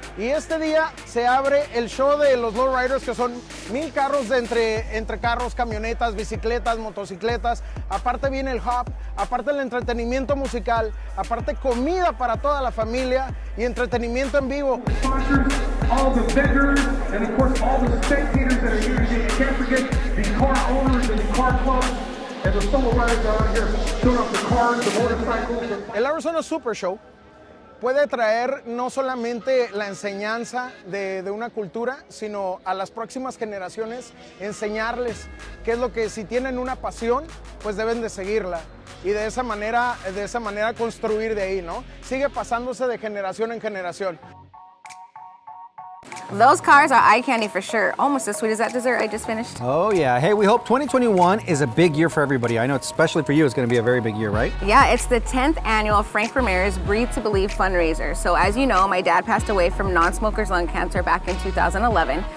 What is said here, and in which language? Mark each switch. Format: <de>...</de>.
<es>Y este día se abre el show de los lowriders, que son 1000 carros de entre carros, camionetas, bicicletas, motocicletas. Aparte viene el hub, aparte el entretenimiento musical, aparte comida para toda la familia y entretenimiento en vivo.</es> <en>All the vendors and of course all the spectators that are here today. And can't forget the car owners and the car clubs and the solo riders that are here showing off the cars, the motorcycles.</en> <es>El Arizona Super Show puede traer no solamente la enseñanza de una cultura, sino a las próximas generaciones enseñarles qué es lo que, si tienen una pasión, pues deben de seguirla. Y de esa manera construir de ahí, ¿no? Sigue pasándose de generación en generación.</es> <en>Those cars are eye candy for sure. Almost as sweet as that dessert I just finished. Oh yeah. Hey, we hope 2021 is a big year for everybody. I know, especially for you, it's going to be a very big year, right? Yeah, it's the 10th annual Frank Ramirez Breathe to Believe fundraiser. So as you know, my dad passed away from non-smokers lung cancer back in 2011.</en>